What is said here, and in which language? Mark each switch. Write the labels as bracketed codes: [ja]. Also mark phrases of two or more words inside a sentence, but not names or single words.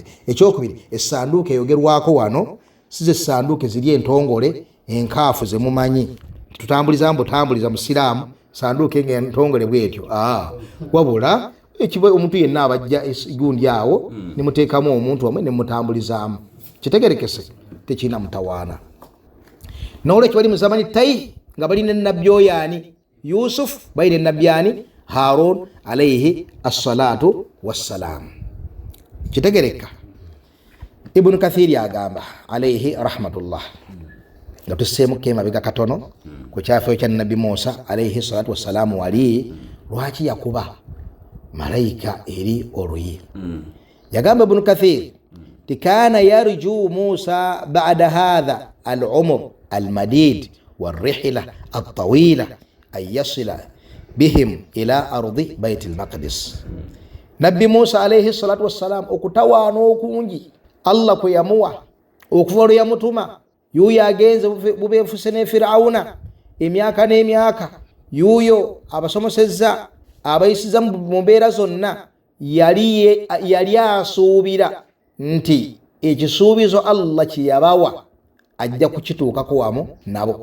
[lg] Ekyokubiri, essanduuke eyogerwako wano si ze ssanduuke ziri entongole enkaafu ze mumanyi tutambulizamu butambuliza musiraamu ssanduuke ng'entongole bwetyo. Wabula ekiba omuntu yenna abajja gundi awo ne muteekamu omuntu omwe ne mutambulizaamu. Kitegerekese tekina mutawaana. N'olwekyo bali mu zamani tayi nga balina nabbi oyo ani Yusuf, balina nabbi ani Harun [ar] عليه الصلاة والسلام. [lg] Kitegereka? Ibn Kathir agamba [ar] عليه رحمة الله, [lg] nga tuseemuka emabega katono ku kyafeyo kya nabbi Musa [ar] عليه الصلاة والسلام [lg] wali lwaki yakuba malayika eri oluyi. [ar] Yagamba Ibn Kathir فكان يرجو موسى بعد هذا العمر المديد والرحلة الطويلة أن يصل بهم إلى أرض بيت المقدس. [lg] Nabbi Musa [ar] عليه الصلاة والسلام [lg] okutawaana okungi Allah kwe yamuwa okuva lwe yamutuma, yuyo agenze bubeefuse ne Firawuna emyaka n'emyaka, yuyo abasomesezza abayisiza mu mbeera zonna, yali asuubira nti ekisuubizo Allah kiyabawa ajja kukituukako wamu nabo.